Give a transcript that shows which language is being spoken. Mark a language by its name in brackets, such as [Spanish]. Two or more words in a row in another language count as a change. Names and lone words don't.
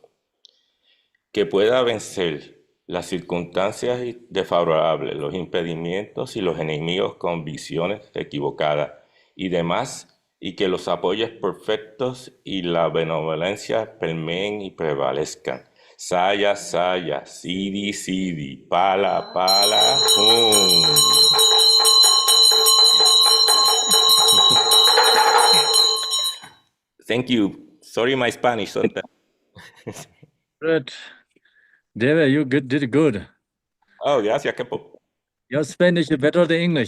[Spanish] Que pueda vencer las circunstancias desfavorables, los impedimentos y los enemigos con visiones equivocadas y demás, y que los apoyos perfectos y la benevolencia permeen y prevalezcan. [Sanskrit] Saya, saya, siddhi, siddhi, pala, pala, hum. [English] Thank you. Sorry my Spanish sometimes. Good. David, you did good. [Spanish] Oh, gracias, Khenpo. [English] Your Spanish is better than English.